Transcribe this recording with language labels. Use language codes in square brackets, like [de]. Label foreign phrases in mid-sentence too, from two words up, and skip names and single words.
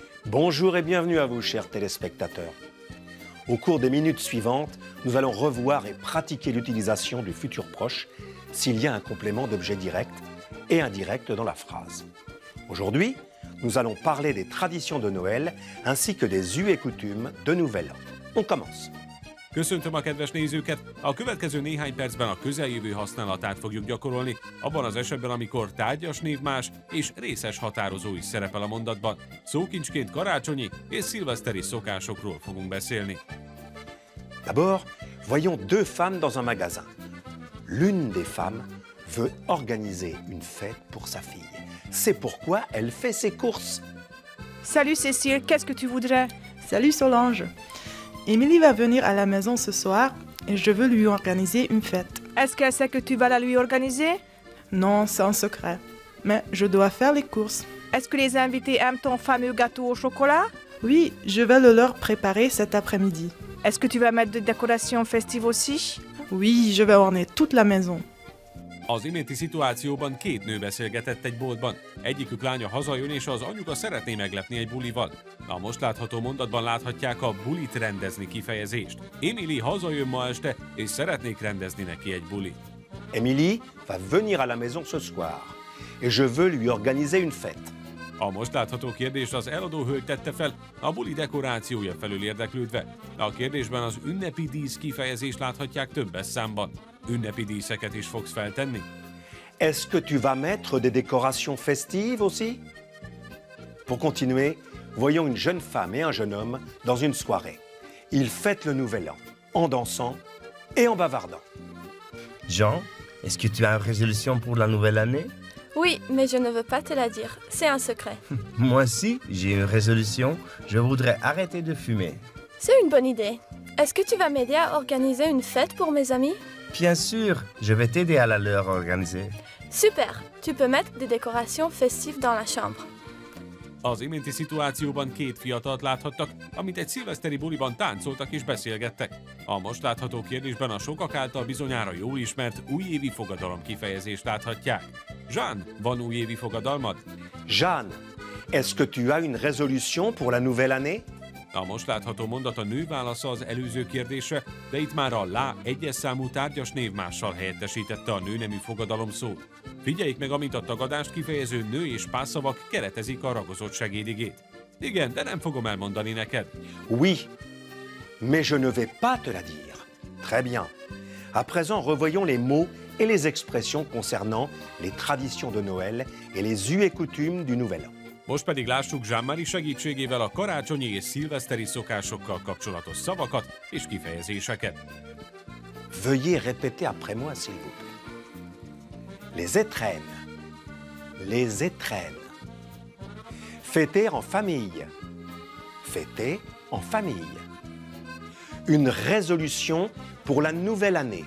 [fr] Bonjour et bienvenue à vous, chers téléspectateurs. Au cours des minutes suivantes, nous allons revoir et pratiquer l'utilisation du futur proche s'il y a un complément d'objet direct et indirect dans la phrase. Aujourd'hui, nous allons parler des traditions de Noël ainsi que des us et coutumes de Nouvel An. On commence. [hu] Köszöntöm a kedves nézőket! A következő néhány percben a közeljövő használatát fogjuk gyakorolni, abban az esetben, amikor tárgyas névmás és részes határozó is szerepel a mondatban. Szókincsként karácsonyi és szilveszteri szokásokról fogunk beszélni. [fr] D'abord, voyons deux femmes dans un magasin. L'une des femmes veut organiser une fête pour sa fille. C'est pourquoi elle fait ses courses. Salut Cécile, qu'est-ce que tu voudrais? Salut Solange. Émilie va venir à la maison ce soir et je veux lui organiser une fête. Est-ce qu'elle sait que tu vas la lui organiser? Non, c'est un secret. Mais je dois faire les courses. Est-ce que les invités aiment ton fameux gâteau au chocolat? Oui, je vais le leur préparer cet après-midi. Est-ce que tu vas mettre des décorations festives aussi? Oui, je vais orner toute la maison. [hu] Az iménti szituációban két nő beszélgetett egy boltban. Egyikük lánya hazajön, és az anyuka szeretné meglepni egy bulival. A most látható mondatban láthatják a bulit rendezni kifejezést. Emily hazajön ma este, és szeretnék rendezni neki egy bulit. [fr] Émilie va venir à la maison ce soir et je veux lui organiser une fête. [hu] A most látható kérdést az eladó hölgy tette fel, a buli dekorációja felől érdeklődve. A kérdésben az ünnepi dísz kifejezést láthatják többes számban. Ünnepi díszeket is fogsz feltenni? [fr] Est-ce que tu vas mettre des décorations festives aussi? Pour continuer, voyons une jeune femme et un jeune homme dans une soirée. Ils fêtent le Nouvel An, en dansant et en bavardant. Jean, est-ce que tu as une résolution pour la nouvelle année? Oui, mais je ne veux pas te la dire. C'est un secret. Moi aussi, j'ai une résolution. Je voudrais arrêter de fumer. C'est une bonne idée. Est-ce que tu vas m'aider à organiser une fête pour mes amis? Bien sûr, je vais t'aider à la leur organiser. Super! Tu peux mettre des décorations festives dans la chambre. [hu] Az iménti szituációban két fiatalt láthattak, amit egy szilveszteri buliban táncoltak és beszélgettek. A most látható kérdésben a sokak által bizonyára jól ismert újévi fogadalom kifejezést láthatják. Jeanne, van újévi fogadalmad? [fr] Jeanne, est-ce que tu as une résolution pour la nouvelle année? [hu] A most látható mondat a nő válasza az előző kérdésre, de itt már a lá egyes számú tárgyas névmással helyettesítette a nőnemű fogadalom szót. Figyeljék meg, amint a tagadást kifejező nő és pásszavak keretezik a ragozott segédigét. Igen, de nem fogom elmondani neked. [fr] Oui, mais je ne vais pas te la dire. Très bien. À présent, revoyons les mots et les expressions concernant les traditions de Noël et les us et coutumes du Nouvel An. [hu] Most pedig lássuk Jean-Marie segítségével a karácsonyi és szilveszteri szokásokkal kapcsolatos szavakat és kifejezéseket. [fr] Veuillez répéter après moi, s'il vous plaît. Les étrennes. Les étrennes. Fêter en famille. Fêter en famille. Une résolution pour la nouvelle année.